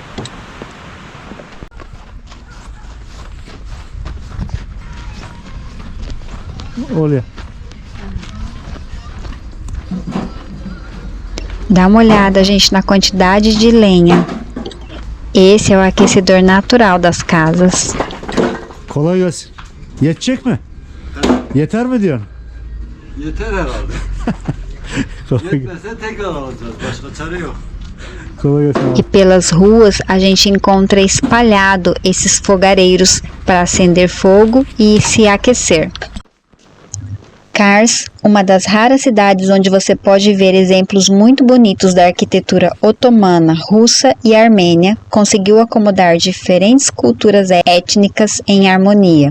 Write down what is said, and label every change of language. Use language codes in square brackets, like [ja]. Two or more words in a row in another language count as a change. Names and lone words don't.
[pt] Olha. Dá uma olhada, gente, na quantidade de lenha. Esse é o aquecedor natural das casas. [tr] Kolay gelsin. Yetecek mi? Yeter mi diyorsun? Yeter herhalde. Kolay, Yetmese tekrar alacağız. Başka çare yok. kolay gelsin abi. [pt] E pelas ruas a gente encontra espalhado esses fogareiros para acender fogo e se aquecer. Kars, uma das raras cidades onde você pode ver exemplos muito bonitos da arquitetura otomana, russa e armênia, conseguiu acomodar diferentes culturas étnicas em harmonia.